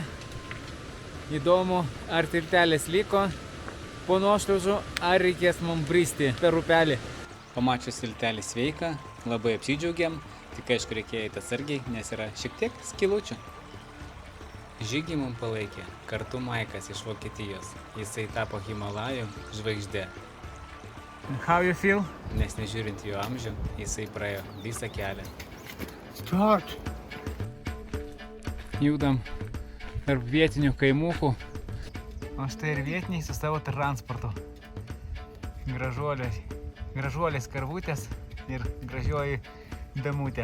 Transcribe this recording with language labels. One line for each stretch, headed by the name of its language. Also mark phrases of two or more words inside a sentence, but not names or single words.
Lithuanian: Įdomu, ar tiltelis liko po nuošliaužų, ar reikės mums bristi per upelį. Pamačius tiltelį sveiką, labai apsidžiaugėm, tik aišku reikėjo eiti atsargiai, nes yra šiek tiek skilučių. Žygį mums palaikė kartu Maikas iš Vokietijos. Jisai tapo Himalajų žvaigždė.
English: How you feel?
Lithuanian: Nes nežiūrint jo amžių, jisai praėjo visą kelią. Start! Judam tarp vietinių kaimukų. O štai ir vietiniai su savo transportu. Gražuolės karvutės ir gražioji Damutė.